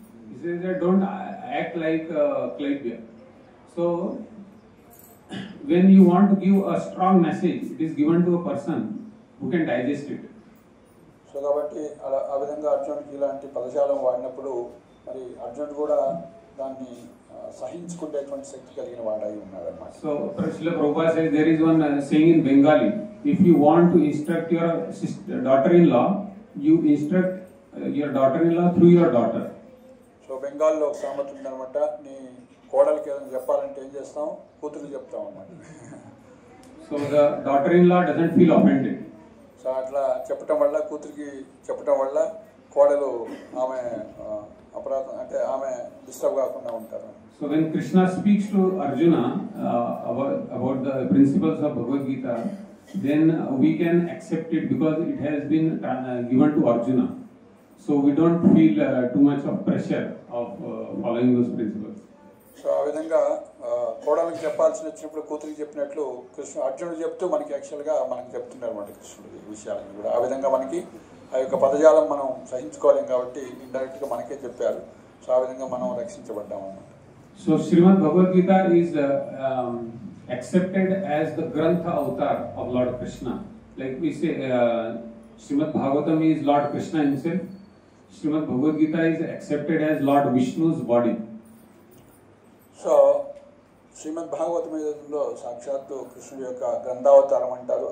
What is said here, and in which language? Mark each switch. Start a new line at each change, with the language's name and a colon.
English: He says that don't act like Klaibya. So when you want to give a strong message, it is given to a person who can digest it.
Telugu: So కాబట్టి ఆ విధంగా అర్జునుడికి ఇలాంటి పదజాలం వాడినప్పుడు మరి అర్జునుడు కూడా దాన్ని సహించుకునేటువంటి శక్తి కలిగిన వాడై ఉన్నాడు అన్నమాట.
English: So Srila Prabhupada says there is one saying in Bengali, if you want to instruct your daughter-in-law, you instruct your daughter-in-law through your daughter. So
Telugu: బెంగాల్లో ఒక సామెత ఉందన్నమాట, నీ కోడలికి ఏదైనా చెప్పాలంటే ఏం చేస్తాం, కూతురు చెప్తాం అన్నమాట.
English: So the daughter-in-law doesn't feel offended.
Telugu: So అట్లా చెప్పటం వల్ల, కూతురికి చెప్పటం వల్ల కోడలు ఆమె అపరాధం అంటే ఆమె డిస్టర్బ్ కాకుండా ఉంటారు.
English: So when Krishna speaks to Arjuna about the principles of Bhagavad Gita, then we can accept it because it has been given to Arjuna. So we don't feel too much of pressure of following those principles.
Telugu: So ఆ విధంగా కోడలకు చెప్పాల్సి వచ్చినప్పుడు కూతురికి చెప్పినట్లు అర్జునుడు చెప్తూ మనకి యాక్చువల్గా మనకి చెప్తున్నారు అన్నమాట కృష్ణుడు ఈ విషయాలను కూడా. ఆ విధంగా మనకి ఆ యొక్క పదజాలం మనం సహించుకోలేం కాబట్టి ఇండైరెక్ట్గా మనకే చెప్పారు. సో ఆ విధంగా మనం రక్షించబడ్డాం అన్నమాట.
English: So Srimad Bhagavad Gita is accepted as the Grantha avatar of Lord Krishna. Like we say, Srimad Bhagavatam is Lord Krishna himself. Srimad Bhagavad Gita is accepted as Lord Vishnu's body.
Telugu: So శ్రీమద్ భాగవతంలో సాక్షాత్తు కృష్ణుడి యొక్క గ్రంథావతారం అంటారు.